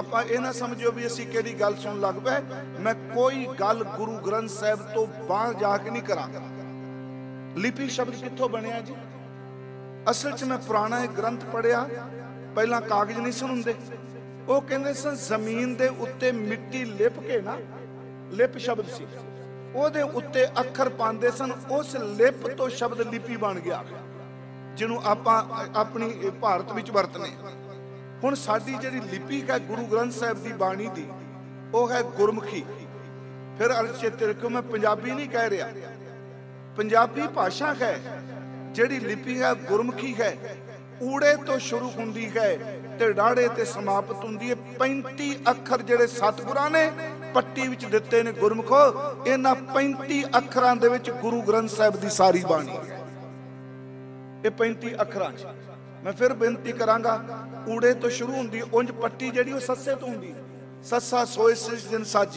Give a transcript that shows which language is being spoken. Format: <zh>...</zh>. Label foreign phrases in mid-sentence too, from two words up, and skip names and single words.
<pa>ਆਪ ਯੇ ਨਾ ਸਮਝੋ ਭੀ ਅਸੀਂ ਕਿਹੜੀ ਗੱਲ ਸੁਣ ਲੱਗ ਪਏ। ਮੈਂ ਕੋਈ ਗੱਲ ਗੁਰੂ ਗ੍ਰੰਥ ਸਾਹਿਬ ਤੋਂ ਬਾਹਰ ਜਾਕੇ ਨਹੀਂ ਕਰਾਂਗਾ। ਲਿਪੀ ਸ਼ਬਦ ਕਿੱਥੋਂ ਬਣਿਆ ਜੀ? ਅਸਲ 'ਚ ਮੈਂ ਪੁਰਾਣਾ ਇੱਕ ਗ੍ਰੰਥ ਪੜ੍ਹਿਆ, ਪਹਿਲਾ ਕਾਗਜ਼ ਨਹੀਂ ਸਨ ਹੁੰਦੇ, ਉਹ ਕਹਿੰਦੇ ਸਨ ਜ਼ਮੀਨ ਦੇ ਉੱਤੇ ਮਿੱਟੀ ਲਿਪ ਕੇ ਨਾ, ਲਿਪ ਸ਼ਬਦ ਸੀ, ਉਹਦੇ ਉੱਤੇ ਅੱਖਰ ਪਾਉਂਦੇ ਸਨ। ਉਸ ਲਿਪ ਤੋਂ ਸ਼ਬਦ ਲਿਪੀ ਬਣ ਗਿਆ, ਜਿਹਨੂੰ ਆਪਾਂ ਆਪਣੀ ਭਾਰਤ ਵਿੱਚ ਵਰਤਨੇ। ਹੁਣ ਸਾਡੀ ਜਿਹੜੀ ਲਿਪੀ ਹੈ ਗੁਰੂ ਗ੍ਰੰਥ ਸਾਹਿਬ ਦੀ ਬਾਣੀ ਦੀ, ਉਹ ਹੈ ਗੁਰਮੁਖੀ। ਫਿਰ ਚੇਤੇ ਰੱਖੋ, ਮੈਂ ਪੰਜਾਬੀ ਨਹੀਂ ਕਹਿ ਰਿਹਾ, ਪੰਜਾਬੀ ਭਾਸ਼ਾ ਹੈ। ਜਿਹੜੀ ਲਿਪੀ ਹੈ ਗੁਰਮੁਖੀ ਹੈ, ਊੜੇ ਤੋਂ ਸ਼ੁਰੂ ਹੁੰਦੀ ਹੈ ਤੇ ਡਾੜੇ ਤੇ ਸਮਾਪਤ ਹੁੰਦੀ ਹੈ। 35 ਅੱਖਰ ਜਿਹੜੇ ਸਤਿਗੁਰਾਂ ਨੇ ਪੱਟੀ ਵਿੱਚ ਦਿੱਤੇ ਨੇ ਗੁਰਮੁਖੋ, ਇਨ੍ਹਾਂ 35 ਅੱਖਰਾਂ ਦੇ ਵਿੱਚ ਗੁਰੂ ਗ੍ਰੰਥ ਸਾਹਿਬ ਦੀ ਸਾਰੀ ਬਾਣੀ ਹੈ। ਯੇ 35 ਅੱਖਰਾਂ 'ਚ ਮੈਂ ਫਿਰ ਬੇਨਤੀ ਕਰਾਂਗਾ, ਊੜੇ ਤੋਂ ਸ਼ੁਰੂ ਹੁੰਦੀ, ਉਂਜ ਪੱਟੀ ਜਿਹੜੀ ਉਹ ਸੱਸੇ ਤੋਂ ਹੁੰਦੀ, ਸੱਸਾ ਸੋਇ ਸ੍ਰਿਸਟਿ ਜਿਨਿ ਸਾਜੀ।</pa>